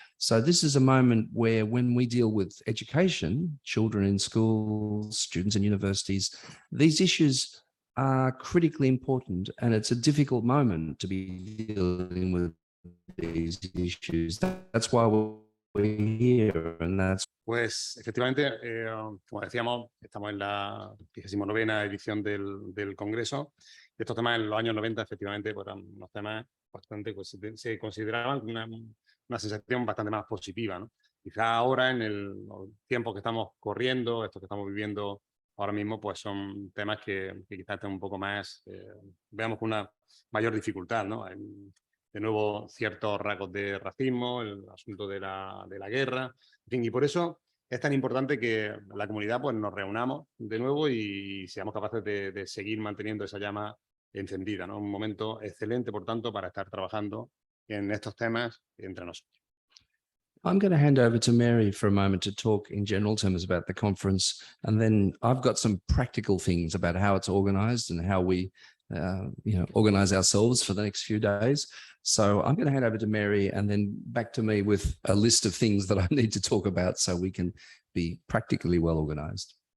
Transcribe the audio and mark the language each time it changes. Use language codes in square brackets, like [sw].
[en] So this is a moment where when we deal with education, children in schools, students in universities, these issues are critically important, and it's a difficult moment to be dealing with these issues. That's why we're here, and that's. [es] Pues efectivamente, como decíamos, estamos en la 29ª edición del Congreso. Estos temas en los años 90 efectivamente pues, eran unos temas bastante, pues, se consideraban una sensación bastante más positiva, ¿no? Quizá ahora en los tiempos que estamos corriendo, estos que estamos viviendo ahora mismo, pues son temas que quizás estén un poco más, veamos con una mayor dificultad, ¿no? Hay, de nuevo, ciertos rasgos de racismo, el asunto de la guerra, en fin, y por eso es tan importante que la comunidad pues, nos reunamos de nuevo y seamos capaces de seguir manteniendo esa llama encendida, ¿no? Un momento excelente, por tanto, para estar trabajando en estos temas entre nosotros. [en] I'm going to hand over to Mary for a moment to talk in general terms about the conference, and then I've got some practical things about how it's organized and how we organize ourselves for the next few days. So I'm going to hand over to Mary and then back to me with a list of things that I need to talk about so we can be practically well organized.